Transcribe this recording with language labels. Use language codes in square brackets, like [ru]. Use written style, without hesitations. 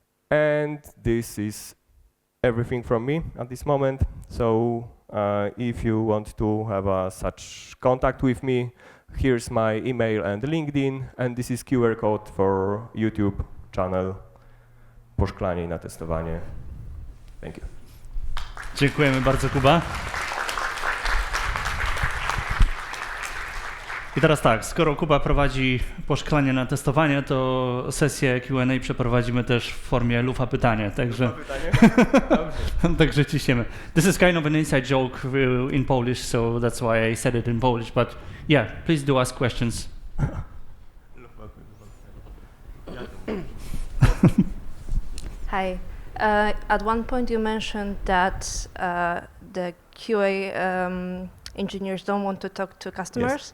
[en] And this is everything from me at this moment. So if you want to have such contact with me, here's my email and LinkedIn, and this is QR code for YouTube channel Poszklanie i Natestowanie. Thank you. [pl] Dziękujemy bardzo, Kuba. I teraz tak, skoro Kuba prowadzi poszklanie na testowanie, to sesję Q&A przeprowadzimy też w formie lufa pytanie, także także ciśniemy. [en] This is kind of an inside joke in Polish, so that's why I said it in Polish, but yeah, please do ask questions. Hi. At one point you mentioned that the QA engineers don't want to talk to customers.